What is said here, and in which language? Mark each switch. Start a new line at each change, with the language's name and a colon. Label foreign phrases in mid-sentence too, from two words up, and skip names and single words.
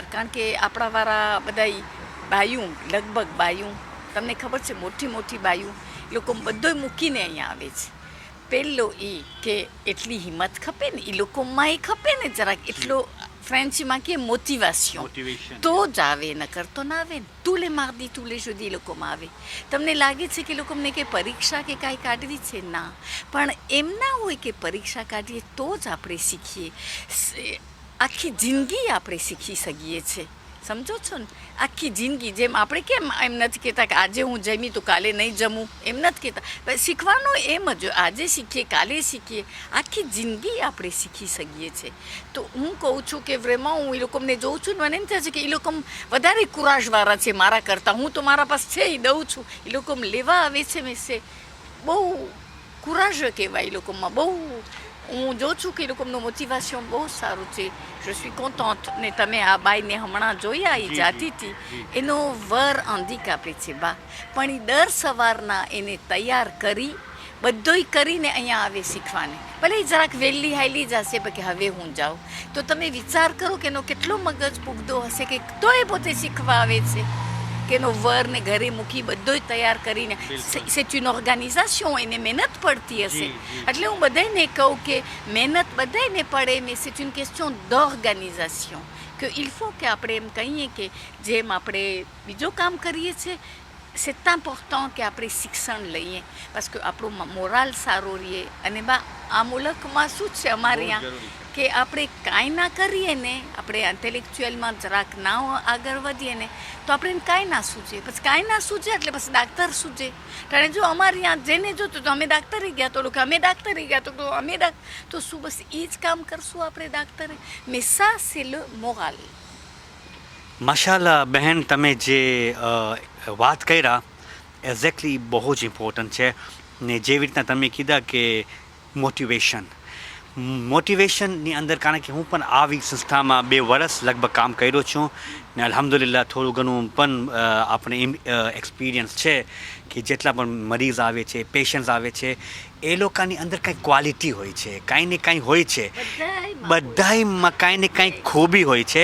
Gujarati: કારણ કે આપણાવાળા બધા બાયું, લગભગ બાયું, તમને ખબર છે મોટી મોટી બાયું, એ લોકો બધો મૂકીને અહીંયા આવે છે. પહેલો એ કે એટલી હિંમત ખપે ને, એ લોકોમાં એ ખપે ને જરાક એટલો. ફ્રેન્ચમાં કે મોટિવેશન તો જ આવે, નકર તો ના આવે ને.
French: tous les mardis tous les jeudis એ લોકોમાં આવે.
Gujarati: તમને લાગે છે કે લોકોને કે પરીક્ષા કે કાંઈ કાઢવી છે? ના, પણ એમ ના હોય કે પરીક્ષા કાઢીએ તો જ આપણે શીખીએ. આખી જિંદગી આપણે શીખી શકીએ છીએ. સમજો છો ને? આખી જિંદગી. જેમ આપણે કેમ એમ નથી કહેતા કે આજે હું જમી તો કાલે નહીં જમું, એમ નથી કહેતા. પણ શીખવાનું એમ જ, આજે શીખીએ કાલે શીખીએ, આખી જિંદગી આપણે શીખી શકીએ છીએ. તો હું કહું છું કે vraiment હું એ લોકોને જોઉં છું ને મને એમ થાય છે કે એ લોકો વધારે કુરાશવાળા છે મારા કરતાં. હું તો મારા પાસે છે એ દઉં છું, એ લોકો લેવા આવે છે મેં છે બહુ કુરાશ કહેવાય એ લોકોમાં. બહુ હું જોઉં છું કે એ લોકોનું મોટિવેશન બહુ સારું છે.
French: je suis contente.
Gujarati: ને તમે આ બાઈને હમણાં જોયા, એ જાતી હતી, એનો વર હેન્ડીકેપે છે બા, પણ એ દર સવારના એને તૈયાર કરી બધોય કરીને અહીંયા આવે શીખવાને. ભલે જરાક વહેલી હાલી જશે કે હવે હું જાઉં, તો તમે વિચાર કરો કે એનો કેટલો મગજ પુગદો હશે કે તો એ પોતે શીખવા આવે છે. કે એનો વરને ઘરે મૂકી બધોય તૈયાર કરીને.
French: c'est une organisation,
Gujarati: એને મહેનત પડતી હશે. એટલે હું બધાને કહું કે મહેનત બધાને પડે,
French: mais c'est une question d'organisation.
Gujarati: કે
French: il faut
Gujarati: કે આપણે એમ કહીએ કે જેમ આપણે બીજો કામ કરીએ છીએ,
French: c'est important
Gujarati: કે આપણે શિક્ષણ લઈએ, parce કે આપણો મોરાલ સારો રહીએ. અને બા આ મુલકમાં શું છે અમારે અહીંયા કે આપણે કાંઈ ના કરીએ ને, આપણે ઇન્ટેલેક્ચ્યુઅલમાં જરાક ના આગળ વધીએ ને તો આપણે કાંઈ ના સૂજે. પછી કાંઈ ના સૂજે એટલે પછી ડાક્ટર સૂજે. કારણ જો અમારે ત્યાં જેને જોતું તો અમે ડાક્ટરે ગયા, તો લોકો અમે ડાક્ટરે ગયા, તો અમે તો શું બસ એ જ કામ કરશું આપણે ડાક્ટરે?
French: mais ça c'est le moral.
Gujarati: માશાલ્લાહ બહેન, તમે જે વાત કર્યા એક્ઝેક્ટલી બહુ જ ઇમ્પોર્ટન્ટ છે. ને જેવી રીતના તમે કીધા કે મોટિવેશનની અંદર, કારણ કે હું પણ આવી સંસ્થામાં 2 વર્ષ લગભગ કામ કર્યો છું ને અલ્હમ્દુલિલ્લાહ થોડું ઘણું પણ આપણે એક્સપિરિયન્સ છે કે જેટલા પણ મરીઝ આવે છે, પેશન્ટ્સ આવે છે, એ લોકોની અંદર કાંઈ ક્વોલિટી હોય છે, કાંઈ ને કાંઈ હોય છે, બધાયમાં કાંઈ ને કાંઈ ખૂબી હોય છે.